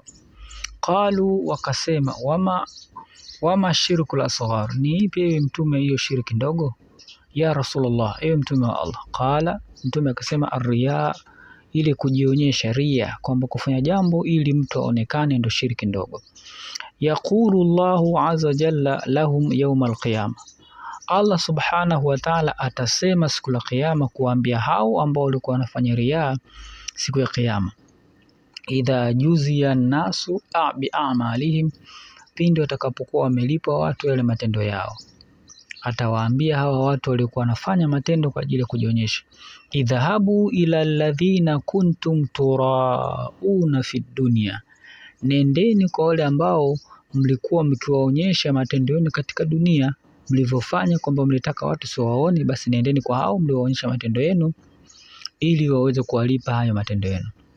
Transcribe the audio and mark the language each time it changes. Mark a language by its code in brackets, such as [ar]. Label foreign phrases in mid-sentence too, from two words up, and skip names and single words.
[sw] Qalu, wakasema, [ar] وما الشرك الأصغر, [sw] ni ipi ewe Mtume hiyo shiriki ndogo? [ar] يا رسول الله, [sw] ewe Mtume wa Allah. Qala, Mtume akasema, arriya, ile kujionyesha, ria, kwamba kufanya jambo ili mtu aonekane, ndo shiriki ndogo. [ar] يقول الله عز وجل لهم يوم القيامة, [sw] Allah [ar] سبحانه وتعالى [sw] atasema siku ya kiyama kuambia hao ambao walikuwa wanafanya riaa siku ya kiyama, [ar] إذا جزي الناس بأعمالهم, [sw] pindi watakapokuwa wamelipwa watu yale matendo yao. Atawaambia hawa watu walikuwa wanafanya matendo kwa ajili ya kujionyesha, [ar] اذهبوا إلى الذين كنتم تراءون في الدنيا, [sw] nendeni kwa wale ambao mlikuwa mkiwaonyesha matendo yenu katika dunia, mlivyofanya kwamba mlitaka watu siwaone, basi nendeni kwa hao mlioonyesha matendo yenu ili waweze kuwalipa hayo matendo yenu.